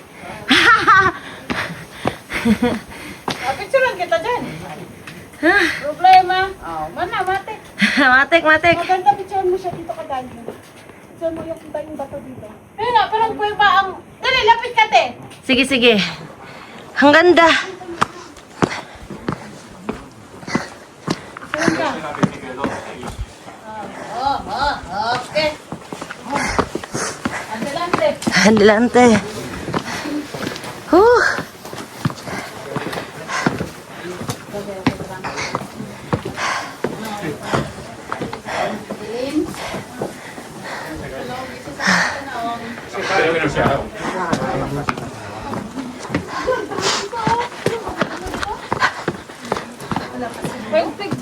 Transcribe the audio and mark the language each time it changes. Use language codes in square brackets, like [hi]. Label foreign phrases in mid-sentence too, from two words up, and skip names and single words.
[tl] Picturean kita dyan. Problema. Mana, matik. Matik. Maganda picturean mo siya dito kadali. Picturean mo yung bato dito. Ayun na, parang kuweba ang... Dali, lapit ka, te. Sige. Ang ganda. Okay. Adelante. Adelante. Pwede ba?